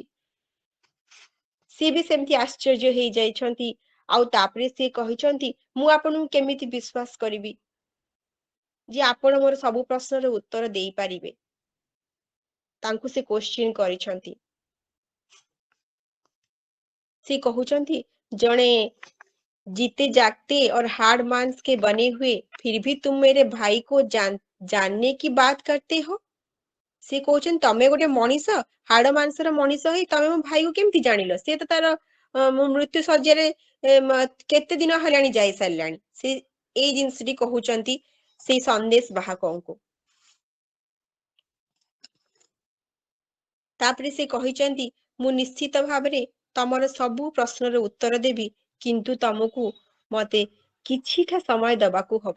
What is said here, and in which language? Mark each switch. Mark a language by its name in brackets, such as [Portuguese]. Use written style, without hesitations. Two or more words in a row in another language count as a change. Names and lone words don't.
[Odia] ସିଏ ବି ସେମିତି ଆଶ୍ଚର୍ଯ୍ୟ ହେଇଯାଇଛନ୍ତି। ଆଉ ତାପରେ ସିଏ କହିଛନ୍ତି, ମୁଁ ଆପଣଙ୍କୁ କେମିତି ବିଶ୍ୱାସ କରିବି ଯେ ଆପଣ ମୋର ସବୁ ପ୍ରଶ୍ନର ଉତ୍ତର ଦେଇପାରିବେ। ତାଙ୍କୁ ସେ କ୍ୱେଶ୍ଚିନ୍ କରିଛନ୍ତି। ସେ କହୁଛନ୍ତି, [Hindi] जड़े जीते जागते और हाड़ मांस के बने हुए फिर भी तुम मेरे भाई को जानने की बात करते हो। [Odia] ସେ କହୁଛନ୍ତି ତମେ ଗୋଟେ ମଣିଷ, ହାଡ ମାଂସର ମଣିଷ ହେଇ ତମେ ମୋ ଭାଇକୁ କେମିତି ଜାଣିଲ? ସେ ତ ତାର ମୃତ୍ୟୁ ଶଯ୍ୟାରେ କେତେ ଦିନ ହେଲାଣି ଯାଇ ସାରିଲାଣି। ସେ ଏଇ ଜିନିଷଟି କହୁଛନ୍ତି ସେଇ ସନ୍ଦେଶ ବାହକଙ୍କୁ। ତାପରେ ସେ କହିଛନ୍ତି, ମୁଁ ନିଶ୍ଚିତ ଭାବରେ ତମର ସବୁ ପ୍ରଶ୍ନର ଉତ୍ତର ଦେବି, କିନ୍ତୁ ତମକୁ ମତେ କିଛିଟା ସମୟ ଦବାକୁ ହବ।